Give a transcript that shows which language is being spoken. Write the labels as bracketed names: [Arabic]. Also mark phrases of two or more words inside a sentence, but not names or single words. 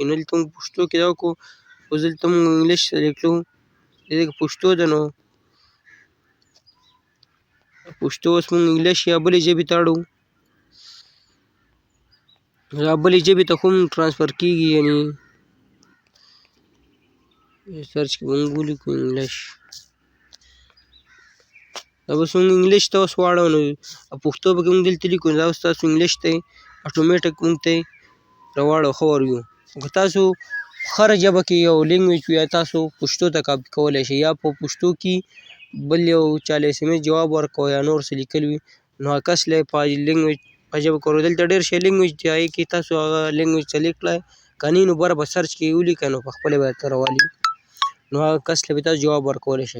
[Pashto] نو دلته موږ پښتو کې دا وکړو، اوس دلته موږ انګلیش سلیکټ کوو، دې کې پښتو ده نو پښتو اوس موږ انګلیش یا بلې ژبې ته اړوو، دا بلې ژبې ته هم ټرانسفر کېږي. یعنې سرچ کې به موږ ولیکو انګلیش، دا اوس موږ انګلیش ته اوس واړوو نو پښتو پکې موږ دلته لیکو، دا اوس تاسو انګلیش ته اټومیټک موږ ته راواړوو [English] how are you. [Pashto] که تاسو هره ژبه کې یو لینګویج وي تاسو پښتو ته کاپي کولی شئ، یا په پښتو کې بل یو چا له SMS جواب ورکوه یا نور څه لیکل وي نو هغه کس له په لینګویج په ژبه کولو. دلته ډېر شی لینګویج دی، هغې کې تاسو هغه [English] language select [Pashto] کړئ، که نه نو بره به سرچ کې ولیکئ نو په خپله به درته راوالي، نو هغه کس له به تاسو جواب ورکولی شئ.